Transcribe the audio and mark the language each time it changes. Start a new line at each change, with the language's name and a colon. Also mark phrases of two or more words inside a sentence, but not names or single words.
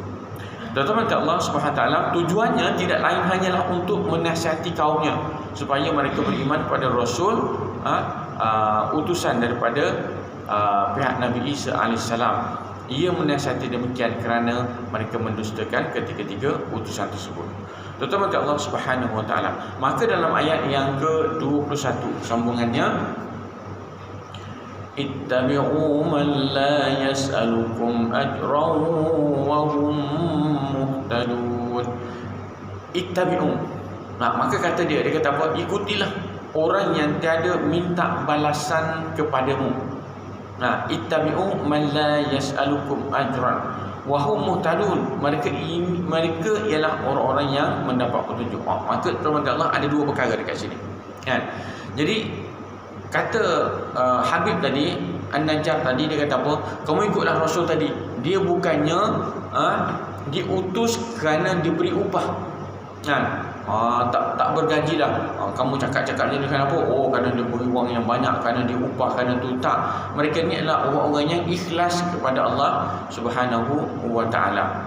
Malay: Tuan-tuan Allah
Arabic: سبحانه تعالى,
Malay: tujuannya tidak lain hanyalah untuk menasihati kaumnya supaya mereka beriman pada Rasul, utusan daripada pihak Nabi Isa alaihissalam. Ia menasihati demikian kerana mereka mendustakan ketiga-tiga utusan tersebut.
Arabic: Tuan-tuan الله سبحانه وتعالى.
Malay: Maka dalam ayat yang ke-21 sambungannya,
Arabic: اتبعوا من لا يسألكم أجرا وهم مهتدون. Ittabi'u.
Malay: Maka kata dia kata apa? Ikutilah orang yang tiada minta balasan kepadamu.
Arabic: اتبعوا من لا يسألكم أجرا وهم مهتدون.
Malay: Mereka ialah orang-orang yang mendapat petunjuk. Maka teman-teman Allah, ada dua perkara dekat sini, kan? Jadi kata Habib tadi, An-Najjar tadi, dia kata apa? Kamu ikutlah Rasul tadi. Dia bukannya diutus kerana diberi upah, kan? Tak bergajilah. Kamu cakap-cakap ni kenapa? Kerana dia beri wang yang banyak, kerana dia upah, kerana tu. Tak. Mereka ni adalah orang-orang yang ikhlas kepada Allah
Arabic: سبحانه وتعالى.